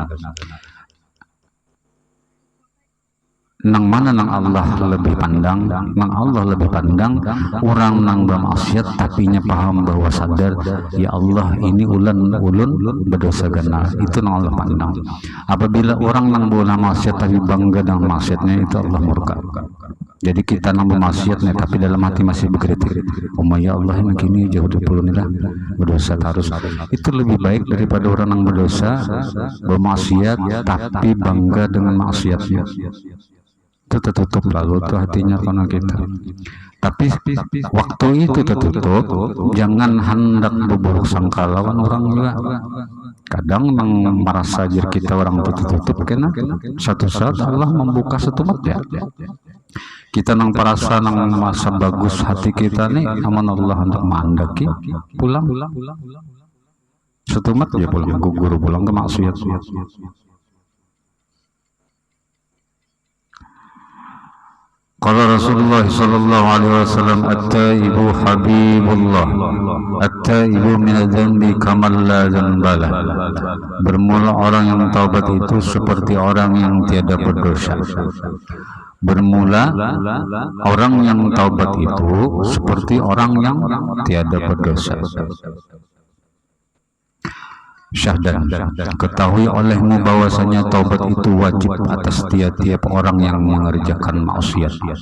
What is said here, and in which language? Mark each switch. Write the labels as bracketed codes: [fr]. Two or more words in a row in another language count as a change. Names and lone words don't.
[bjn] Nang mana nang Allah lebih pandang? Nang Allah lebih pandang orang nang bermaksiat tapi nya paham bahwa sadar ya Allah ini ulun berdosa ganal, itu nang Allah pandang. Apabila orang nang bola maksiat tapi bangga dengan maksiatnya, itu Allah murka. Jadi kita nang bermaksiat nih tapi dalam hati masih berkritik, ya Allah ini gini jauh dari lah berdosa terus. Itu lebih baik daripada orang nang berdosa bermaksiat tapi bangga dengan maksiatnya. Itu tertutup lalu tuh hatinya karena kita. Tapi waktu itu tertutup, jangan hendak berburuk sangka lawan orang juga. Kadang merasa diri kita orang tertutup, karena satu saat Allah membuka setumat ya. Kita nang perasa nang masa bagus hati kita nih, aman Allah untuk mandaki pulang. Setumat ya pulang gugur pulang ke maksiat. [ar] قال رسول الله صلى الله عليه وسلم، التائب حبيب الله، التائب من الذنب كمن لا ذنب له. [ms] Bermula orang yang taubat itu seperti orang yang tiada berdosa. Bermula orang yang taubat itu seperti orang yang tiada berdosa. Syahdan, ketahui olehmu bahwasanya taubat itu wajib atas tiap-tiap orang yang mengerjakan maksiat.